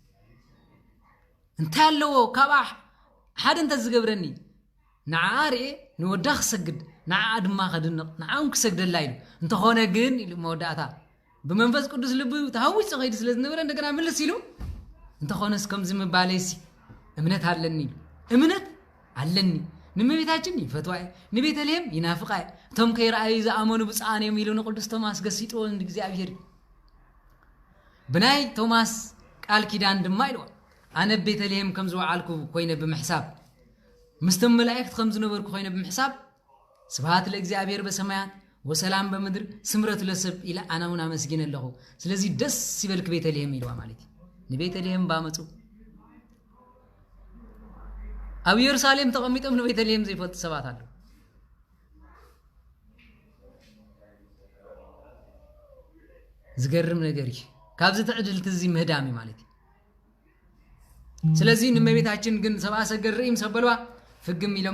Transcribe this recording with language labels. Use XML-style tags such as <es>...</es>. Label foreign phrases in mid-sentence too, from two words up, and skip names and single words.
<ti>እንታይ ኣለዎ ካብ ሓደ እንተ ዝገብረኒ ንዓሪ ንወዳኽ ሰግድ ንዓ ድማ ኸድንቕ ንዓውን ክሰግደላ ኢሉ እንተኾነ ግን ኢሉ መወዳእታ ብመንፈስ ቅዱስ ልቡ ተሃዊፅ ኸይድ ስለ ዝነበረ እንደገና ምልስ ኢሉ እንተኾነስ ከምዚ ምባለሲ እምነት ኣለኒ ኢሉ እምነት ኣለኒ ንመቤታችን ይፈትዋይ ንቤተልሔም ይናፍቃይ እቶም ከይረአዩ ዝኣመኑ ብፃን እዮም ኢሉ ንቅዱስ ቶማስ ገሲጥዎ እግዚአብሔር ብናይ ቶማስ ቃል ኪዳን ድማ ኢልዋ አነ ቤተልሔም ከም ዝወዓልኩ ኮይነ ብምሕሳብ ምስተም መላእክት ከም ዝነበርኩ ኮይነ ብምሕሳብ</ti> <gez>ስብሐት ለእግዚአብሔር በሰማያት ወሰላም በምድር ስምረት ለሰብ</gez> <ti>ኢላ አናውና መስጊን ኣለኹ ስለዚህ ደስ ይበልክ ቤተልሔም ይልዋ ማለት ንቤተልሔም ባመጹ ኣብ ኢየሩሳሌም ተቀሚጦም ንቤተልሔም ዘይፈልጥ ሰባት አሉ ዝገርም ነገር ካብዚ ተዕድልት እዚ ምህዳሚ ማለት ስለዚህ ንመቤታችን ግን ሰብአ ሰገድ ርእይም ሰበልዋ ፍግም ኢሎም</ti>